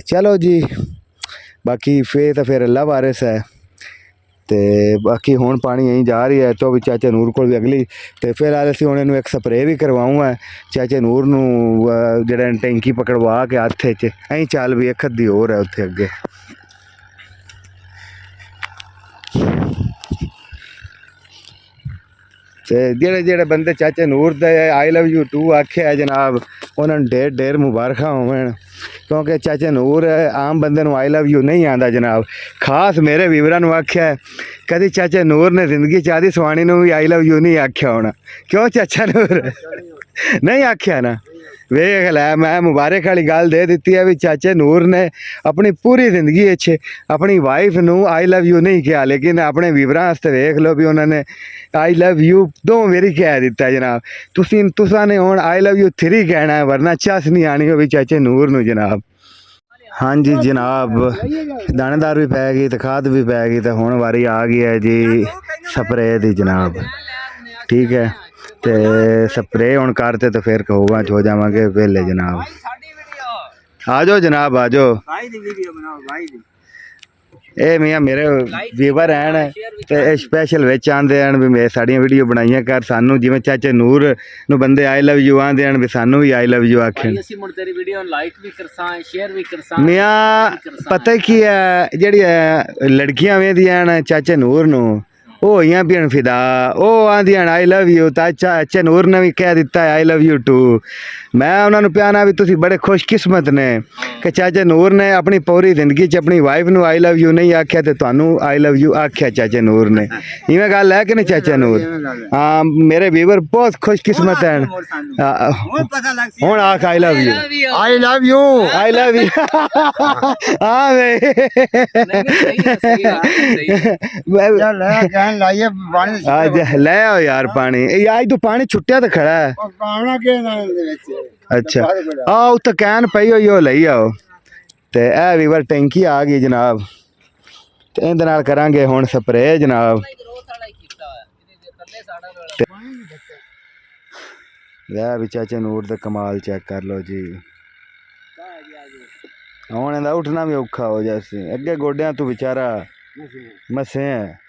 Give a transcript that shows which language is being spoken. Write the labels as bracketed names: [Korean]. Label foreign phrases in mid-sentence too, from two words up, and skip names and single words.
[Punjabi] ਚਲੋ ਜੀ ਬਾਕੀ ਫਿਰ ਅੱਲਾ ਵਾਰਿਸ ਹੈ ਤੇ ਬਾਕੀ ਹੁਣ ਪਾਣੀ ਐਂ ਜਾ ਰਹੀ ਹੈ ਤਾਂ ਵੀ ਚਾਚੇ ਨੂਰ ਕੋਲ ਵੀ ਅਗਲੀ ਤੇ ਫਿਰ ਅਸੀਂ ਹੁਣ ਇਹਨੂੰ ਇੱਕ ਸਪਰੇਅ ਵੀ ਕਰਵਾਊਂਗਾ ਚਾਚੇ ਨੂਰ ਨੂੰ ਜਿਹੜਾ ਟੈਂਕੀ ਪਕੜਵਾ ਕੇ ਹੱਥ 'ਚ ਐਂ ਚੱਲ ਵੀ ਇੱਕ ਅੱਧੀ ਹੋਰ ਹੈ ਉੱਥੇ ਅੱਗੇ। ਤੇ ਜਿਹੜੇ ਬੰਦੇ ਚਾਚੇ ਨੂਰ ਦਾ [English] I love you too [Punjabi] ਆਖਿਆ ਜਨਾਬ ਉਹਨਾਂ ਨੂੰ ਢੇਰ ਮੁਬਾਰਕਾਂ ਹੋਵਣ ਕਿਉਂਕਿ ਚਾਚੇ ਨੂਰ ਆਮ ਬੰਦੇ ਨੂੰ I [English] love you [Punjabi] ਨਹੀਂ ਆਉਂਦਾ ਜਨਾਬ ਖਾਸ ਮੇਰੇ ਵੀਵਰਾਂ ਨੂੰ ਆਖਿਆ ਕਦੀ ਚਾਚੇ ਨੂਰ ਨੇ ਜ਼ਿੰਦਗੀ 'ਚ ਆਦੀ ਸਵਾਣੀ ਨੂੰ ਵੀ [English] I love you [Punjabi] ਨਹੀਂ ਆਖਿਆ ਹੋਣਾ ਕਿਉਂ ਚਾਚਾ ਨੂਰ ਨਹੀਂ ਆਖਿਆ ਨਾ ਵੇਖ ਲੈ ਮੈਂ ਮੁਬਾਰਕ ਵਾਲੀ ਗੱਲ ਦੇ ਦਿੱਤੀ ਹੈ ਵੀ ਚਾਚੇ ਨੂਰ ਨੇ ਆਪਣੀ ਪੂਰੀ ਜ਼ਿੰਦਗੀ ਵਿੱਚ ਆਪਣੀ ਵਾਈਫ ਨੂੰ [English] I love you [Punjabi] ਨਹੀਂ ਕਿਹਾ ਲੇਕਿਨ ਆਪਣੇ ਵੀਵਰਾਂ ਵਾਸਤੇ ਵੇਖ ਲਓ ਵੀ ਉਹਨਾਂ ਨੇ [English] I love you [Punjabi] 2 ਵਾਰੀ ਕਹਿ ਦਿੱਤਾ ਜਨਾਬ। ਤੁਸਾਂ ਨੇ ਹੁਣ [English] I love you [Punjabi] 3 ਕਹਿਣਾ ਵਰਨਾ ਚੱਸ ਨਹੀਂ ਆਣੀ ਹੋਵੇ ਚਾਚੇ ਨੂਰ ਨੂੰ ਜਨਾਬ। ਹਾਂਜੀ ਜਨਾਬ ਦਾਣੇਦਾਰ ਵੀ ਪੈ ਗਈ ਤੇ ਖਾਦ ਵੀ ਪੈ ਗਈ ਤੇ ਹੁਣ ਵਾਰੀ ਆ ਗਈ ਹੈ ਜੀ ਸਪਰੇਅ ਦੀ ਜਨਾਬ ਠੀਕ ਹੈ ਤੇ ਸਪਰੇਅ ਹੁਣ ਕਰਤੇ ਤੇ ਫਿਰ ਕਹੂਗਾ ਹੋ ਜਾਵਾਂਗੇ ਵੇਲੇ ਜਨਾਬ। ਆ ਜਾਓ ਜਨਾਬ ਆ ਜਾਓ ਇਹ ਮੀਆਂ ਮੇਰੇ ਵੀਵਰ ਹਨ ਤੇ ਸਪੈਸ਼ਲ ਵਿੱਚ ਆਉਂਦੇ ਹਨ ਵੀ ਮੈਂ ਸਾਡੀਆਂ ਵੀਡੀਓ ਬਣਾਈਆਂ ਕਰ ਸਾਨੂੰ ਜਿਵੇਂ ਚਾਚੇ ਨੂਰ ਨੂੰ ਬੰਦੇ [English] I love you [Punjabi] ਆਂਦੇ ਹਨ ਵੀ ਸਾਨੂੰ ਵੀ [English] I love you [Punjabi] ਆਖਣ ਅਸੀਂ ਮੁੜ ਤੇਰੀ ਵੀਡੀਓ ਲਾਈਕ ਵੀ ਕਰਸਾਂ ਸ਼ੇਅਰ ਵੀ ਕਰਸਾਂ ਮੀਆਂ ਪਤਾ ਕੀ ਹੈ ਜਿਹੜੀ ਲੜਕੀਆਂ ਵੇਂਦੀਆਂ ਹਨ ਚਾਚੇ ਨੂਰ ਨੂੰ ਉਹ ਹੋਈਆਂ ਵੀ ਫਿਦਾ ਉਹ ਆਂਦੀਆਂ [English] I love you [Punjabi] ਤਾਂ ਚਾਚੇ ਨੂਰ ਨੇ ਵੀ ਕਹਿ ਦਿੱਤਾ [English] I love you too [Punjabi] ਮੈਂ ਉਹਨਾਂ ਨੂੰ ਪਿਆਣਾ ਵੀ ਤੁਸੀਂ ਬੜੇ ਖੁਸ਼ਕਿਸਮਤ ਨੇ ਕਿ ਚਾਚੇ ਨੂਰ ਨੇ ਆਪਣੀ ਪੂਰੀ ਜ਼ਿੰਦਗੀ 'ਚ ਆਪਣੀ ਵਾਈਫ ਨੂੰ [English] I love you [Punjabi] ਨਹੀਂ ਆਖਿਆ ਤੇ ਤੁਹਾਨੂੰ [English] I love you [Punjabi] ਆਖਿਆ ਚਾਚੇ ਨੂਰ ਨੇ ਇਵੇਂ ਗੱਲ ਹੈ ਕਿ ਨਹੀਂ ਚਾਚਾ ਨੂਰ ਹਾਂ ਮੇਰੇ ਵੀਵਰ ਬਹੁਤ ਖੁਸ਼ਕਿਸਮਤ ਹਨ ਹੁਣ ਆਖ [English] I love you I love you I love you [Punjabi] ਹਾਂ ਵੇ ਲਾਈਏ ਪਾਣੀ ਅੱਜ ਲੈ ਆਓ ਯਾਰ ਪਾਣੀ ਇਹ ਅੱਜ ਤੂੰ ਪਾਣੀ ਛੁੱਟਿਆ ਤਾਂ ਖੜਾ ਹੈ ਪਾਉਣਾ ਕਿ ਨਾਲ ਦੇ ਵਿੱਚ ਅੱਛਾ ਆ ਉੱਥੇ ਕੈਨ ਪਈ ਹੋਈ ਉਹ ਲਈ ਆਓ ਤੇ ਇਹ ਵੀਵਰ ਟੈਂਕੀ ਆ ਗਈ ਜਨਾਬ ਤੇ ਇਹਦੇ ਨਾਲ ਕਰਾਂਗੇ ਹੁਣ ਸਪਰੇਅ ਜਨਾਬ ਲੈ ਵੀ ਚਾਚੇ ਨੂਰ ਦਾ ਕਮਾਲ ਚੈੱਕ ਕਰ ਲਓ ਜੀ ਹੁਣ ਇਹਦਾ ਉੱਠਣਾ ਵੀ ਔਖਾ ਹੋ ਜਾਸੀ ਅੱਗੇ ਗੋਡਿਆਂ ਤੋਂ ਵਿਚਾਰਾ ਮਸੇ ਹੈ